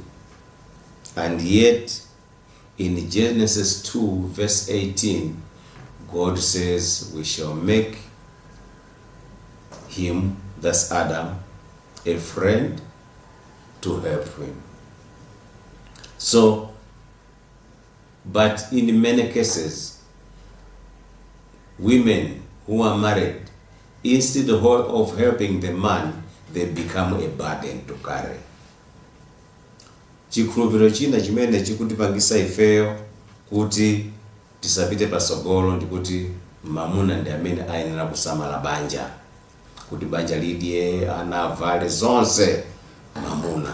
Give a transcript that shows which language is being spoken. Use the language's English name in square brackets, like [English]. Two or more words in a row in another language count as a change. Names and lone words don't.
[English] And yet in Genesis 2 verse 18, God says we shall make him, that's Adam, a friend to help him. So, but in many cases, women who are married, instead of helping the man, they become a burden to carry. [Nyanja] Chikhulupiriro china chimene chikutipangisa ifeyo kuti tisapite pasogolo ndikuti mamuna ndi amene ayenera kusamala banja, kuti banja lidye, ana avale zonse mamuna.